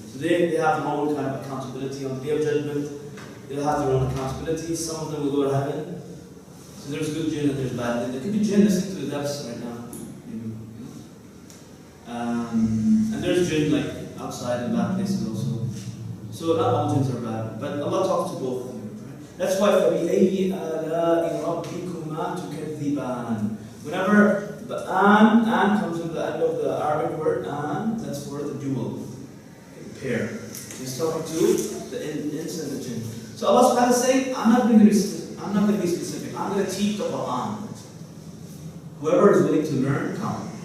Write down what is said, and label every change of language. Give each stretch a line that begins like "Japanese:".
English: So they have their own kind of accountability on the Day of Judgment. They'll have their own accountability. Some of them will go to heaven. So there's good jinn and there's bad jinn. There could be jinn listening to the depths right now. And there's jinn like outside in bad places also. So not all jinns are bad, but Allah talks to both of them. Right? That's why
Arabic: فَبِأَيِّ آلَاءِ رَبِّكُمَا تُكَذِّبَانِ.
English: Whenever the an comes in the end of the Arabic word an, that's for the dual, pair. He's talking to the ins and the jinn. So Allah subhanahu wa ta'ala is saying, I'm not going to be specific. I'm going to teach the Quran. Whoever is willing to learn, come.